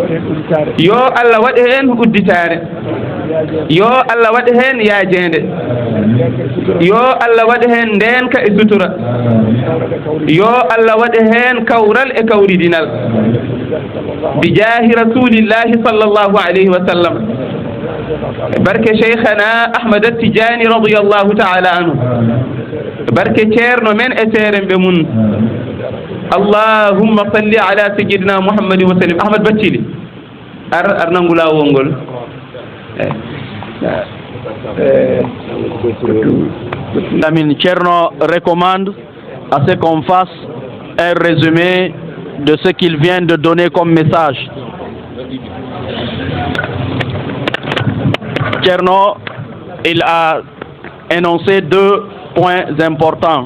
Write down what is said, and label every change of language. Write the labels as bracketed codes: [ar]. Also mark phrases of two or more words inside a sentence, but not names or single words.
[ff] yo Allah waɗa heen udditaare yo Allah waɗa heen yaajeende yo Allah waɗa hen ndenka e sutura yo Allah waɗa hen kawral e kawridinal [ar] بجاه رسول الله صلى الله عليه وسلم [ff] barke cheikhana Ahmad At-Tidjânî [ar] رضي الله تعالى عنه [ff] barke ceerno men e seeren ɓe mun [ar] اللهم صل على سيدنا محمد وسلم. [ff] Ahmad Bathily ar nangu laawol ngol [fr] Lamine Thierno recommande à ce qu'on fasse un résumé de ce qu'il vient de donner comme message. Thierno, il a énoncé 2 points importants.